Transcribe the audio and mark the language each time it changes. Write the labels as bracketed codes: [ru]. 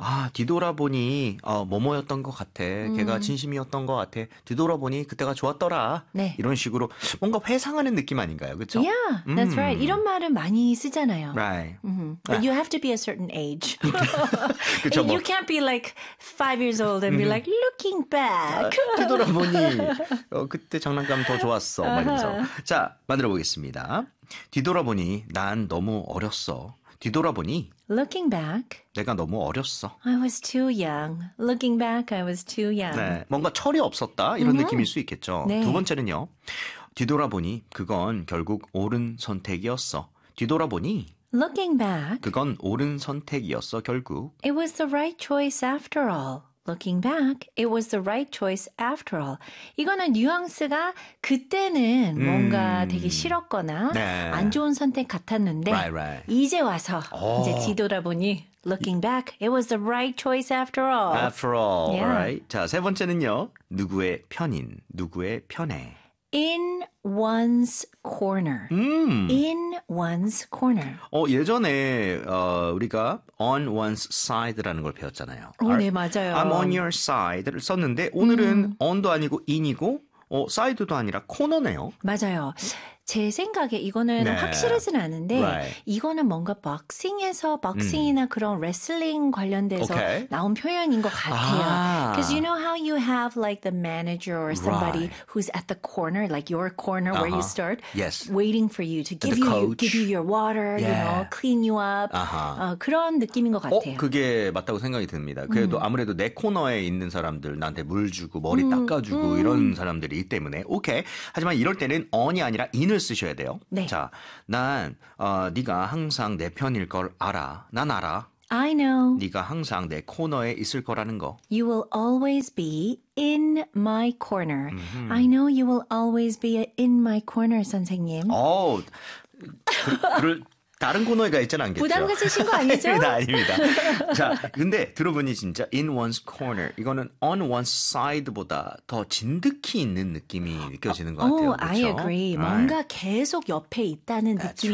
[ko] 아, 뒤돌아보니, 뭐뭐였던 것 같아. 걔가 진심이었던 것 같아. 뒤돌아보니, 그때가 좋았더라. 네. 이런 식으로 뭔가 회상하는 느낌 아닌가요? 그쵸? [en] Yeah, that's right. [ko] 이런 말은 많이 쓰잖아요. [en] Right. But you have to be a certain age. [ko] 그쵸, [en] You can't be like 5 years old and be like, looking [ko] 아, [en] back. [ko] 뒤돌아보니, 그때 장난감 더 좋았어. 막 이러면서. 자, 만들어 보겠습니다. 뒤돌아보니, 난 너무 어렸어. 뒤돌아보니, [en] Looking back, [ko] 내가 너무 어렸어. [en] I was too young. Looking back, I was too young. [ko] 네, 뭔가 철이 없었다 이런 느낌일 수 있겠죠. 두 번째는요. 뒤돌아보니, 그건 결국 옳은 선택이었어. 뒤돌아보니, [en] Looking back, [ko] 그건 옳은 선택이었어, 결국. [en] it was the right choice after all. Looking back, it was the right choice after all. [ko] 이거는 뉘앙스가 그때는 뭔가 되게 싫었거나 안 좋은 선택 같았는데, [en] Right. [ko] 이제 와서 이제 뒤돌아보니, [en] looking back, it was the right choice after all. After all, right? [ko] 자, 세 번째는요. 누구의 편인, 누구의 편에. [en] In one's corner. In one's corner. [ko] 예전에 우리가 on one's side라는 걸 배웠잖아요. 네, [en] I'm on [ko] 맞아요. your side를 썼는데 오늘은 on도 아니고 in이고 side도 아니라 코너네요. 맞아요. 제 생각에 이거는 네. 확실하진 않은데, [en] Right. [ko] 이거는 뭔가 박싱이나 그런 레슬링 관련돼서 [en] Okay. [ko] 나온 표현인 것 같아요. [en] 'Cause you know how you have like the manager or somebody Right. who's at the corner, like your corner where you start, Yes. waiting for you to give you coach. your water, you know, Yeah. clean you up, [ko] 그런 느낌인 것 같아요. 그게 맞다고 생각이 듭니다. 그래도 아무래도 내 코너에 있는 사람들, 나한테 물 주고, 머리 닦아주고, 이런 사람들이 있기 때문에, 오케이. 하지만 이럴 때는 on이 아니라 in을 쓰셔야 돼요. 네. 자, 난, 네가 항상 내 편일 걸 알아. 난 알아. [en] I know. [ko] 네가 항상 내 코너에 있을 거라는 거. [en] You will always be in my corner. Mm-hmm. I know you will always be in my corner, 선생님. [ko] 오, 그럴 다른 코너가 있잖아, 안겠죠? 부담 가지신 거 아니죠? 아닙니다, 아닙니다. 자, 근데 들어보니 진짜 in one's corner. 이거는 on one's side보다 더 진득히 있는 느낌이 느껴지는 것 같아요. 오, 그렇죠? [en] I agree. Right. [ko] 뭔가 계속 옆에 있다는 느낌이